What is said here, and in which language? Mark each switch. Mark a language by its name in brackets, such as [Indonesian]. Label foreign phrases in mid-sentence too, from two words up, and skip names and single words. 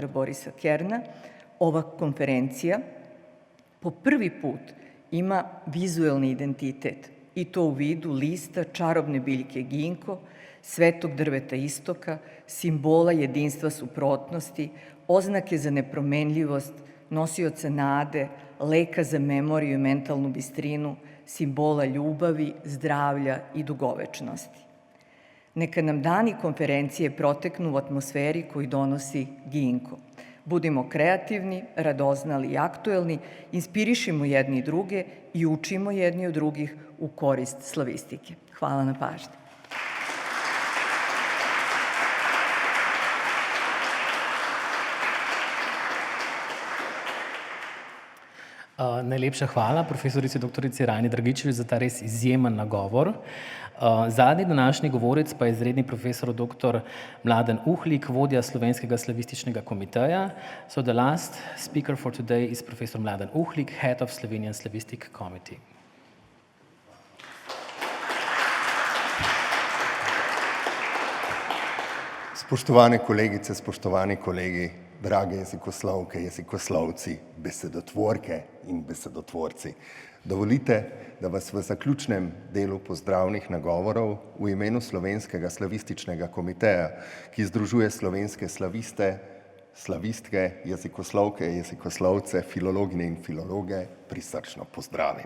[Serbian] Borisa Kerna, ova konferencija po prvi put ima vizuelni identitet, i to u vidu lista čarobne biljke ginko, svetog drveta istoka, simbola jedinstva suprotnosti, oznake za nepromenljivost, nosioca nade, leka za memoriju i mentalnu bistrinu, simbola ljubavi, zdravlja i dugovečnosti. Neka nam dani konferencije proteknu u atmosferi koju donosi ginko. Budimo kreativni, radoznali i aktuelni, inspirišimo jedni i druge i učimo jedni od drugih u korist slavistike. Hvala na pažnji. [Slovenian] Najlepša hvala profesorici doktorici Rajni Dragičević za ta res izjemen nagovor. Zadnji današnji govorec pa je izredni profesor dr. Mladen Uhlik, vodja Slovenskega slavističnega komiteja. [English] So the last speaker for today is Professor Mladen Uhlik, head of Slovenian Slavistic Committee. [Slovenian] Spoštovane kolegice, spoštovani kolegi, drage jezikoslovke, jezikoslovci, besedotvorke in besedotvorci. Dovolite, da vas v zaključnem delu pozdravnih nagovorov v imenu Slovenskega slavističnega komiteja, ki združuje slovenske slaviste, slavistke, jezikoslovke, jezikoslovce, filologine in filologe, prisrčno pozdravim.